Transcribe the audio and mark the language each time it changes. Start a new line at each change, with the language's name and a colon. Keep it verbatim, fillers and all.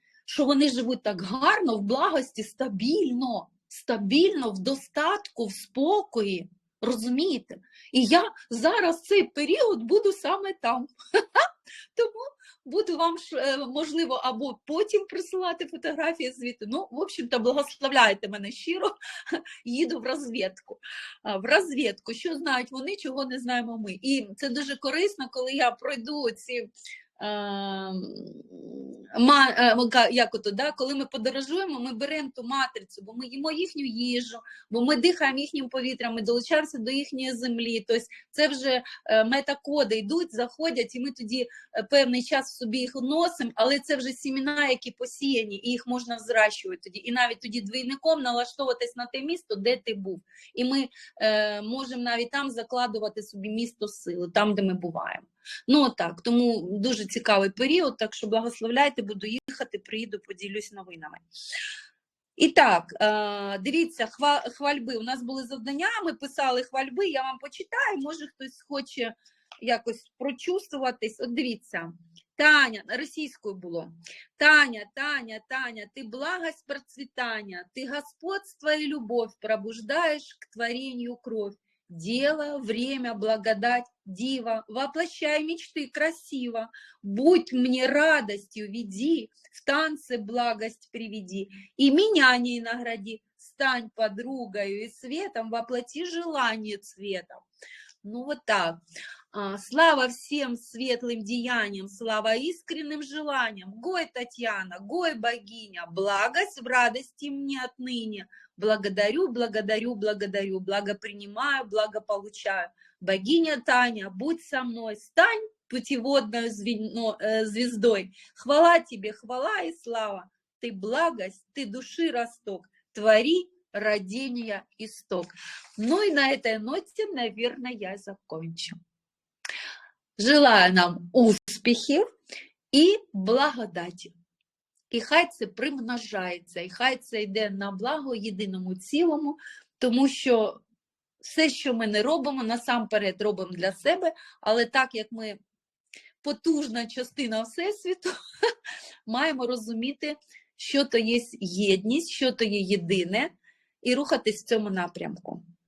Ukrainian: Що вони живуть так гарно, в благості, стабільно, стабільно, в достатку, в спокої. Розумієте? І я зараз цей період буду саме там. Тому буду вам, ш- е, можливо, або потім присилати фотографії звідти.
Russian: Ну, в общем-то,
Ukrainian: благословляйте мене щиро. Їду в розвідку. А, В розвідку, що знають вони, чого не знаємо ми. І це дуже корисно, коли я пройду ці. е, м, ма- е, м, ка- Як ото, да? Коли ми подорожуємо, ми беремо ту матрицю, бо ми їмо їхню їжу, бо ми дихаємо їхнім повітрям, ми долучаємося до їхньої землі. Тобто це вже е, метакоди йдуть, заходять, і ми тоді е, певний час в собі їх носимо, але це вже сіміна, які посіяні, і їх можна взращувати тоді. І навіть тоді двійником налаштовуватись на те місто, де ти був. І ми е, можемо навіть там закладувати собі місто сили, там, де ми буваємо. Ну так, тому дуже цікавий період, так що благословляйте, буду їхати, приїду, поділюсь новинами. І так, е, дивіться, хва- хвальби. У нас були завдання, ми писали хвальби, я вам почитаю, може хтось хоче якось прочувствуватись. От дивіться, Таня, російською було.
Russian: Таня, Таня, Таня, ты благость процветания, ты господство и любовь пробуждаешь к творению кровь. Дело, время, благодать, дива, воплощай мечты красиво, будь мне радостью, веди, в танцы благость приведи, и меня не награди, стань подругою и светом, воплоти желание цветом. Ну вот так. А, Слава всем светлым деяниям, слава искренним желаниям. Гой, Татьяна, гой, богиня, благость в радости мне отныне. Благодарю, благодарю, благодарю, благо принимаю, благо получаю. Богиня Таня, будь со мной, стань путеводной звено- э, звездой. Хвала тебе, хвала и слава. Ты благость, ты души росток, твори родения исток. Ну и на этой ноте, наверное, я закончу. Желаю нам
Ukrainian: успіхів і благодаті. І хай це примножається, і хай це йде на благо єдиному цілому, тому що все, що ми не робимо, насамперед робимо для себе, але так як ми потужна частина Всесвіту, маємо розуміти, що то є єдність, що то є єдине, і рухатись в цьому напрямку.